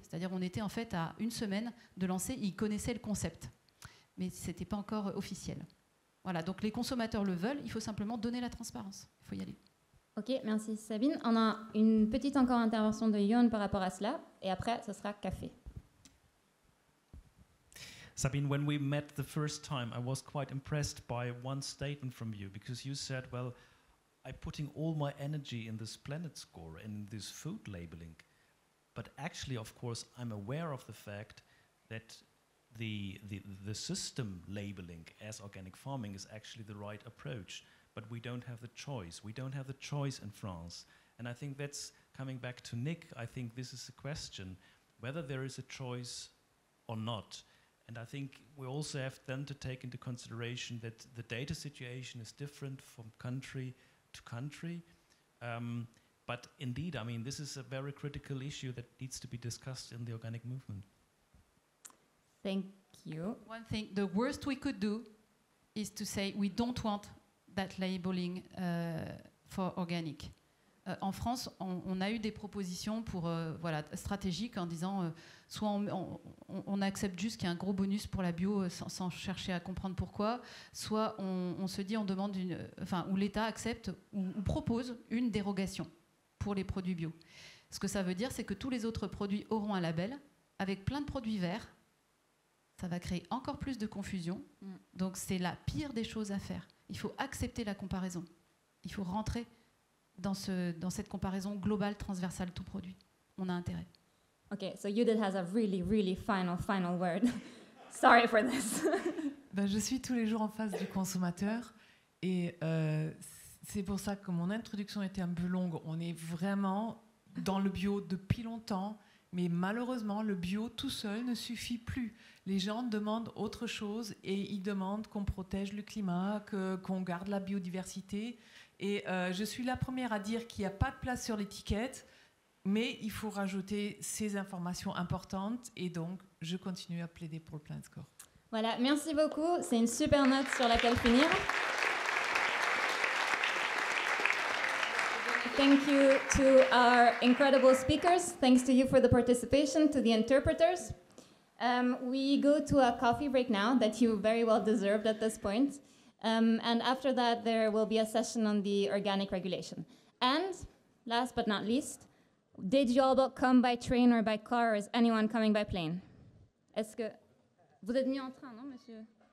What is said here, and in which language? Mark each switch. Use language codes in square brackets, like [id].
[fr] C'est-à-dire on était en fait à une semaine de lancer. Ils connaissaient le concept, mais ce n'était pas encore officiel. Voilà, donc les consommateurs le veulent. Il faut simplement donner la transparence. Il faut y aller. Ok, merci Sabine. On a une petite encore intervention de Yon par rapport à cela, et après, ce sera café. [en] Sabine, when we met the first time, I was quite impressed by one statement from you, because you said, well, I'm putting all my energy in this Planet Score, in this food labeling. But actually, of course, I'm aware of the fact that the system labeling as organic farming is actually the right approach. But we don't have the choice. We don't have the choice in France. And I think that's coming back to Nick. I think this is a question, whether there is a choice or not. And I think we also have then to take into consideration that the data situation is different from country to country. But indeed, I mean, this is a very critical issue that needs to be discussed in the organic movement. Thank you. One thing, the worst we could do is to say we don't want that labeling for organic. [fr] En France, on a eu des propositions pour, stratégiques en disant soit on accepte juste qu'il y a un gros bonus pour la bio sans chercher à comprendre pourquoi, soit on se dit on demande où l'État accepte ou propose une dérogation pour les produits bio. Ce que ça veut dire, c'est que tous les autres produits auront un label avec plein de produits verts. Ça va créer encore plus de confusion. Donc c'est la pire des choses à faire. Il faut accepter la comparaison. Il faut rentrer dans cette comparaison globale, transversale, tout produit. On a intérêt. [en] Okay, so Judith has a really, really final word. Sorry for this. [fr] Je suis tous les jours en face du consommateur et c'est pour ça que mon introduction était un peu longue. On est vraiment dans le bio depuis longtemps, mais malheureusement, le bio tout seul ne suffit plus. Les gens demandent autre chose et ils demandent qu'on protège le climat, qu'on garde la biodiversité. Et je suis la première à dire qu'il n'y a pas de place sur l'étiquette, mais il faut rajouter ces informations importantes. Et donc, je continue à plaider pour le Planet Score. Voilà, merci beaucoup. C'est une super note sur laquelle finir. [en] Thank you to our incredible speakers. Thanks to you for the participation, to the interpreters. We go to a coffee break now that you very well deserved at this point. And after that, there will be a session on the organic regulation. And last but not least, did you all come by train or by car, or is anyone coming by plane? [fr] Est-ce que vous êtes venu en train, non, monsieur?